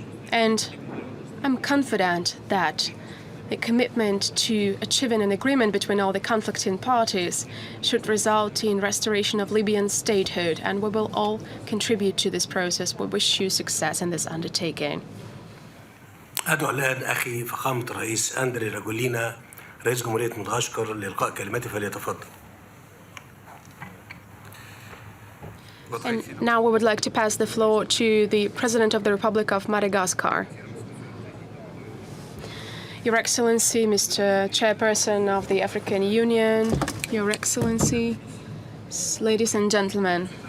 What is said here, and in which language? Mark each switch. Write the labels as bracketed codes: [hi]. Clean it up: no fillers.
[en] And I'm confident that a commitment to achieving an agreement between all the conflicting parties should result in restoration of Libyan statehood, and we will all contribute to this process. We wish you success in this undertaking. [ar] أدعو الآن أخي فخامة الرئيس أندري راجولينا رئيس جمهورية مدغشقر لإلقاء كلمته فليتفضل. [en] And now we would like to pass the floor to the President of the Republic of Madagascar. Your Excellency, Mr. Chairperson of the African Union, Your Excellency, ladies and gentlemen.